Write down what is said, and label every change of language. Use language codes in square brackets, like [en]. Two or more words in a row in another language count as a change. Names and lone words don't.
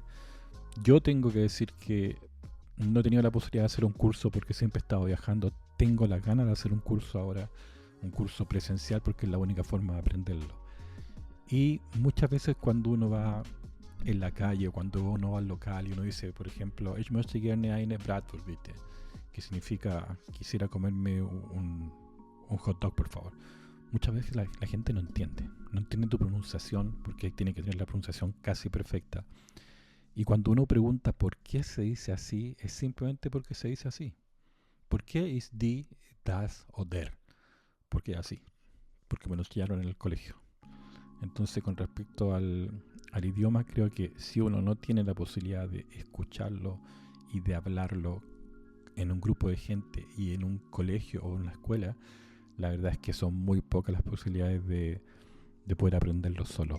[es] Yo tengo que decir que no he tenido la posibilidad de hacer un curso porque siempre he estado viajando. Tengo las ganas de hacer un curso ahora, un curso presencial, porque es la única forma de aprenderlo. Y muchas veces cuando uno va en la calle o cuando uno va al local y uno dice, por ejemplo, [de] ich möchte gerne eine Bratwurst, bitte, [es] que significa quisiera comerme un [en] hot dog, [es] por favor. Muchas veces la gente no entiende tu pronunciación, porque tiene que tener la pronunciación casi perfecta. Y cuando uno pregunta por qué se dice así, es simplemente porque se dice así. ¿Por qué es [de] die, das o der? [es] ¿Por qué así? Porque me lo enseñaron en el colegio. Entonces, con respecto al idioma, creo que si uno no tiene la posibilidad de escucharlo y de hablarlo en un grupo de gente y en un colegio o en una escuela, la verdad es que son muy pocas las posibilidades de poder aprenderlo solo.